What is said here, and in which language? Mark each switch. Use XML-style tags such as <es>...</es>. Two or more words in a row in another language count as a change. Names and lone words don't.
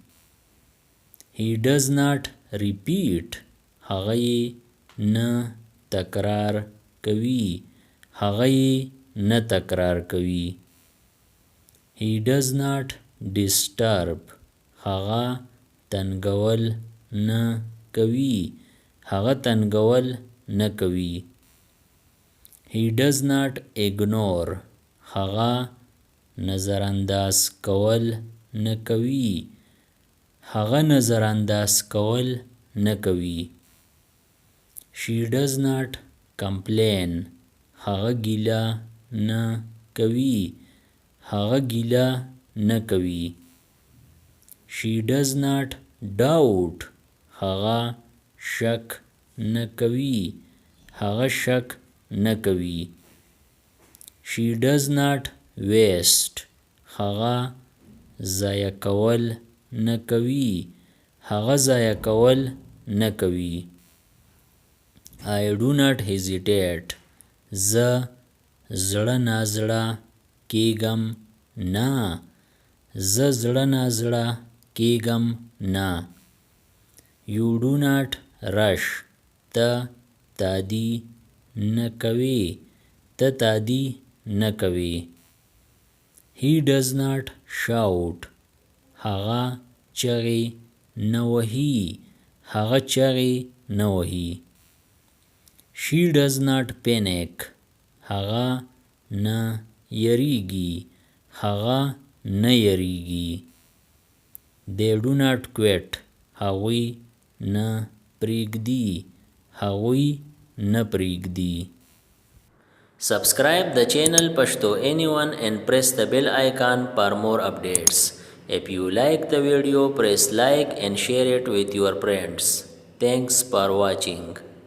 <en>He does not repeat.</en> <ps>هغه یې نه تکرار کوي. هغه یې نه تکرار کوي.</ps> <en>He does not disturb.</en> <ps>هغه تنګول نه کوي. هغه تنګول نه کوي.</ps> <en>He does not ignore.</en> <ps>هغه نظر انداز کول نه کوي. هغه نظر انداز کول نه کوي.</ps> <en>She does not complain.</en> <ps>هغه ګیله نه کوي. هغه ګیله نه کوي.</ps> <en>She does not doubt.</en> <ps>هغه شک نه کوي. هغه شک نه کوي.</ps> <en>She does not waste.</en> <ps>هغه ضایع کول نه کوي. هغه ضایع کول نه کوي.</ps> <en>I do not hesitate.</en> <ps>زه زړه نازړه کیږم نه. زه زړه نازړه کیږم نه.</ps> <en>You do not rush.</en> <ps>ته تادي نه کوي. ته تادي نه کوي.</ps> <en>He does not shout.</en> <ps>هغه چغې نه وهي. هغه چغې نه وهي.</ps> <en>She does not panic.</en> <ps>هغه نه یریږي. هغه نه یریږي.</ps> <en>They do not quit.</en> <ps>هغوی نه پریږدي. هغوی نه پریږدي.</ps> <en>Subscribe the channel Pashto Anyone and press the bell icon for more updates. If you like the video, press like and share it with your friends. Thanks for watching.</en>